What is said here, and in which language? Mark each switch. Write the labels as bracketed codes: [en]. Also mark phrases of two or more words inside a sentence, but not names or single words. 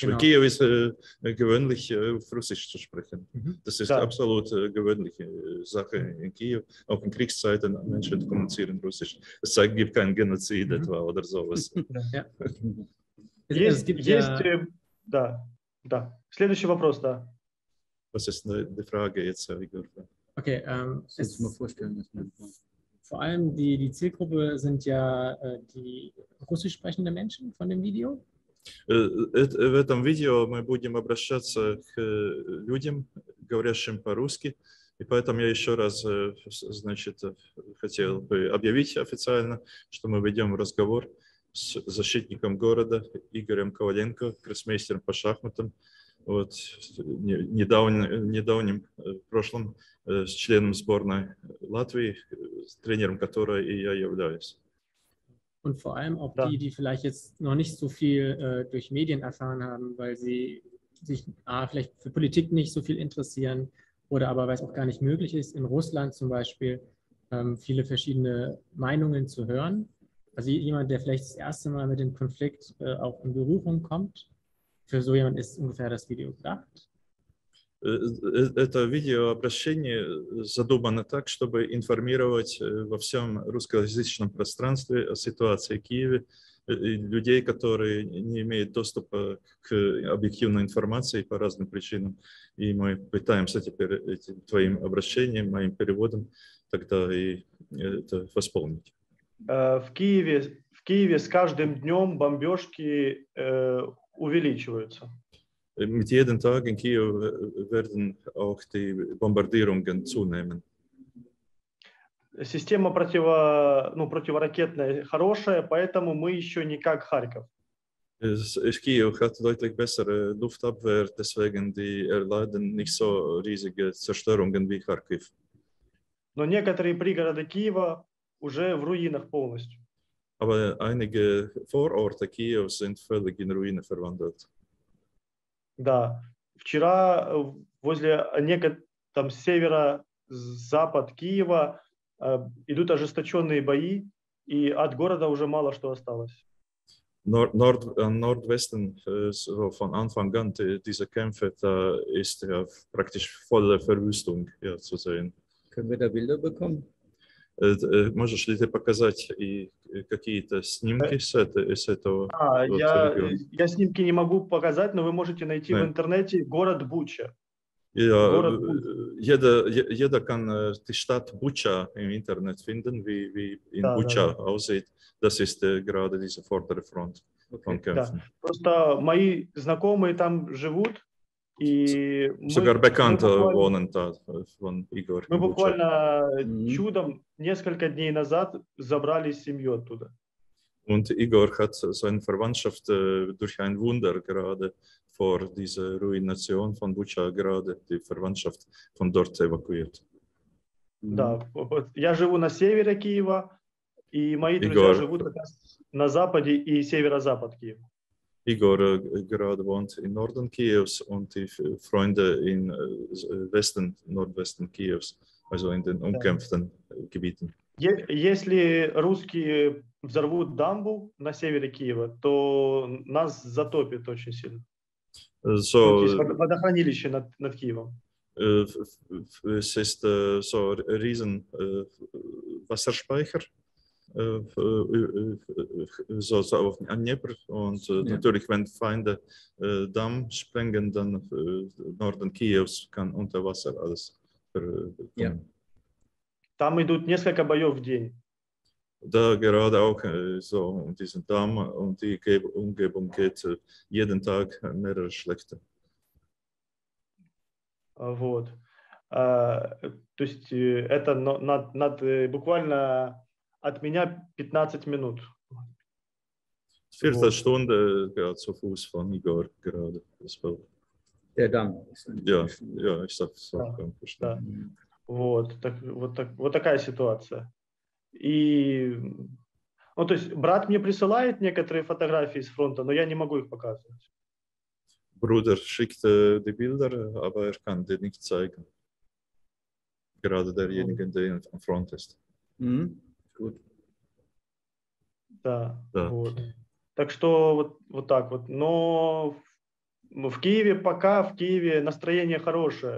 [de] Genau. Kiew ist gewöhnlich, auf Russisch zu sprechen. Mhm. Das ist [ru] Да. [de] absolut gewöhnliche Sache in Kiew. Auch in Kriegszeiten Menschen kommunizieren Russisch. Es zeigt, gibt keinen Genozid etwa oder sowas. Ja. Es [ru] Есть, [de] gibt [ru] есть, [de] ja, [ru] да, да. Следующий вопрос, да. [de] Was ist die Frage jetzt, Igor? okay, Das muss ich mir vorstellen. Dass man vor allem die Zielgruppe sind ja die russisch sprechenden Menschen von dem Video. [ru] В этом видео мы будем обращаться к людям, говорящим по-русски, и поэтому я еще раз, значит, хотел бы объявить официально, что мы ведем разговор с защитником города Игорем Коваленко, гроссмейстером по шахматам, вот, недавним прошлым членом сборной Латвии, тренером которой и я являюсь. [de] Und vor allem auch Ja. die vielleicht jetzt noch nicht so viel durch Medien erfahren haben, weil sie sich vielleicht für Politik nicht so viel interessieren oder aber weil es auch gar nicht möglich ist, in Russland zum Beispiel viele verschiedene Meinungen zu hören. Also jemand, der vielleicht das erste Mal mit dem Konflikt auch in Berührung kommt, für so jemand ist ungefähr das Video gedacht. [ru] Это видеообращение задумано так, чтобы информировать во всем русскоязычном пространстве о ситуации в Киеве людей, которые не имеют доступа к объективной информации по разным причинам. И мы пытаемся теперь этим твоим обращением, моим переводом тогда и это восполнить. В Киеве с каждым днем бомбежки увеличиваются. [de] Mit jedem Tag in Kiew werden auch die Bombardierungen zunehmen. [ru] Система противоракетная хорошая, поэтому мы еще не как Харьков. [de] Kiew hat deutlich bessere Luftabwehr, deswegen die erleiden nicht so riesige Zerstörungen wie Kharkiv. [ru] Но некоторые пригороды Киева уже в руинах полностью. [de] Aber einige Vororte Kiews sind völlig in Ruine verwandelt. [ru] Да, вчера возле там северо-запад Киева идут ожесточенные бои, и от города уже мало что осталось. [de] Nordwesten, so von Anfang an diese Kämpfe, da ist ja praktisch volle Verwüstung zu sehen. Können wir da Bilder bekommen? [ru] Можешь ли ты показать и какие-то снимки с этого региона? Я снимки не могу показать, но вы можете найти в интернете город Буча. [de] Jeder kann die Stadt Bucha im Internet finden, wie in Bucha aussieht. Das ist gerade diese vordere Front von Kämpfen. [ru] Просто мои знакомые там живут. И [de] Sogar Bekannte wohnen da von Igor. [ru] Мы буквально чудом несколько дней назад забрали семью оттуда. [de] Und Igor hat seine Verwandtschaft durch ein Wunder gerade vor dieser Ruination von Bucha gerade die Verwandtschaft von dort evakuiert. [ru] Да, я живу на севере Киева, и мои друзья живут на западе и северо-запад Киева. [de] Igor gerade wohnt im Norden Kievs und die Freunde im Nordwesten Kievs, also in den umkämpften Gebieten. [ru] Если русские взорвут дамбу на севере Киева, то нас затопит очень сильно. [de] So, [ru] есть водохранилище над Киевом. [de] Es ist so ein riesen Wasserspeicher. So auf Dnepr und natürlich, wenn Feinde Damm sprengen, dann Norden Kievs kann unter Wasser alles kommen. [ru] Там идут несколько боев в день. [de] Da gerade auch so um diesen Damm und die Umgebung geht jeden Tag mehrere Schlächte. [ru] Вот. То есть это буквально от меня 15 минут. [de] Viertelstunde gerade zu Fuß von Igor gerade. Der Damm. Ja, ich sag so. [ru] Да. Вот такая ситуация. И, то есть брат мне присылает некоторые фотографии с фронта, но я не могу их показывать. Bruder schickt die Bilder, aber er kann die nicht zeigen. gerade derjenige, der am Front ist. Mhm. Gut. Да, Да. вот. Так что вот так вот. Но в Киеве пока, в Киеве настроение хорошее.